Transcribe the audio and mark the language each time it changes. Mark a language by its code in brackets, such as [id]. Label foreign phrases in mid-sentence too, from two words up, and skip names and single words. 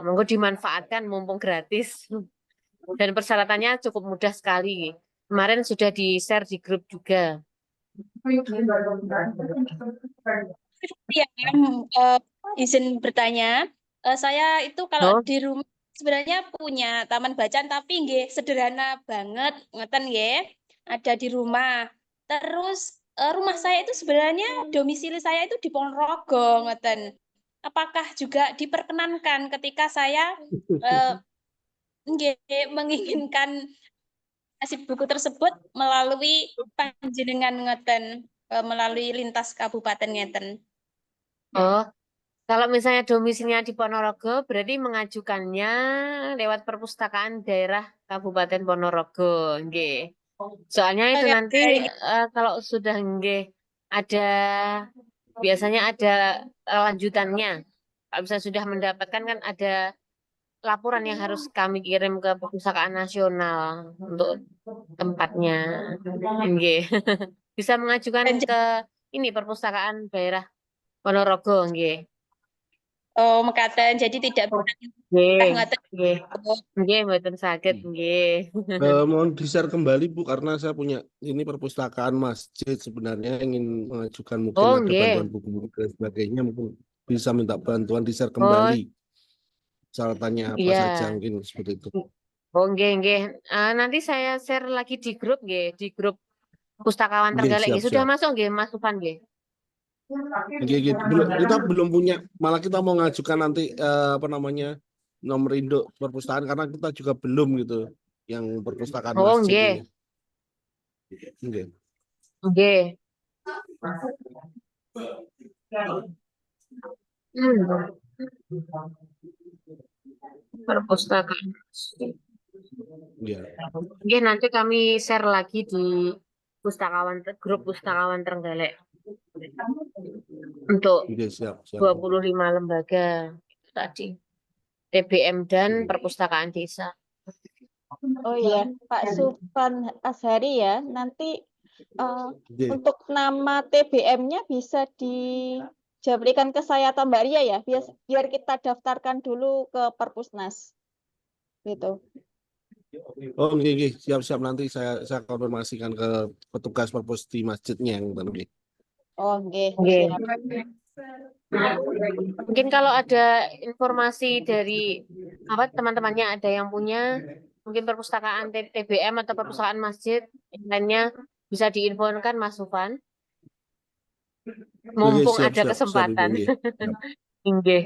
[id] Monggo dimanfaatkan mumpung gratis. Dan persyaratannya cukup mudah sekali. Kemarin sudah di-share di grup juga. Ya, izin bertanya. Saya itu kalau di rumah sebenarnya punya taman bacaan tapi nggih sederhana banget, [jv] ngeten nggih. [id] Ada di rumah. Terus rumah saya itu sebenarnya domisili saya itu di Ponorogo, ngeten. Apakah juga diperkenankan ketika saya menginginkan nasib buku tersebut melalui [jv] panjenengan ngeten, [id] melalui lintas kabupaten ngeten? Oh, Kalau misalnya domisilinya di Ponorogo, berarti mengajukannya lewat perpustakaan daerah Kabupaten Ponorogo, nggih. Soalnya itu nanti kalau sudah nggih ada biasanya ada lanjutannya. Kalau misalnya sudah mendapatkan kan ada laporan yang harus kami kirim ke Perpustakaan Nasional untuk tempatnya, nggih. Bisa mengajukan ke ini Perpustakaan daerah Ponorogo, nggih. [jv] Oh, mekaten. [id] Jadi tidak [jv] Nggih, ngoten. nggih. Nggih, mboten saged, nggih. [id] Mohon di-share kembali Bu, karena saya punya ini perpustakaan masjid sebenarnya ingin mengajukan mungkin Oh, ada [jv] nggih. [id] bantuan buku-buku dan sebagainya, mungkin bisa minta bantuan di-share Oh, kembali. Persyaratannya apa saja iya. mungkin seperti itu. [jv] Oh, nggih, nggih. [id] Nanti saya share lagi di grup, nggih, di grup Pustakawan [jv] Nggih, [id] Trenggalek. Nggih. Sudah siap-siap. masuk, [jv] nggih, Mas Sufan, nggih. Nggih, [id] kita belum punya, malah kita mau ngajukan nanti apa namanya nomor induk perpustakaan karena kita juga belum gitu yang perpustakaan Oh, masjid [jv] nggih. [id] ini. [jv] Nggih. [id] Nggih. Perpustakaan. Iya. [jv] Nggih, [id] nanti kami share lagi di grup Pustakawan Trenggalek untuk Nggih, siap. 25 lembaga tadi. TBM dan Perpustakaan Desa. Oh iya, Pak Sufan Azhari ya. Nanti [jv] Nggih. [id] untuk nama TBM-nya bisa dijabrikan ke saya atau Mbak Ria ya, biar kita daftarkan dulu ke Perpusnas. Gitu. Oh, nggih, siap-siap, nanti saya konfirmasikan ke petugas perpus di masjidnya yang tadi. [jv] Oh, nggih. Nggih. [id] Siap. Mungkin kalau ada informasi dari teman-temannya ada yang punya mungkin perpustakaan TBM atau perpustakaan masjid yang lainnya bisa diinfokan Mas Sufan. Mumpung [jv] Nggih, [id] ada siap, kesempatan. Ibu, [jv] Nggih.